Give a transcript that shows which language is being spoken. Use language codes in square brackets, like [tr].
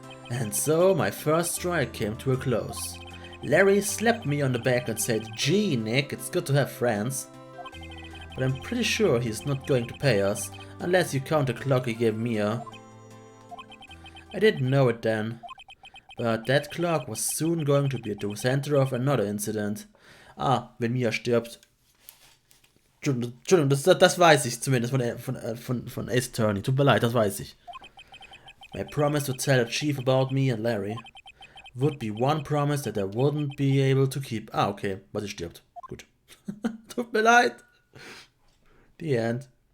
[en] And so my first strike came to a close. Larry slapped me on the back and said, "Gee, Nick, it's good to have friends." But I'm pretty sure he's not going to pay us, unless you count the clock he gave Mia. I didn't know it then, but that clock was soon going to be at the center of another incident. [de] Ah, wenn Mia stirbt. Entschuldigung, das weiß ich zumindest von Ace Attorney. Tut mir leid, das weiß ich. [en] My promise to tell the chief about me and Larry would be one promise that I wouldn't be able to keep. [de] Ah, okay, weil sie stirbt. Gut. Tut mir leid. [en] The end.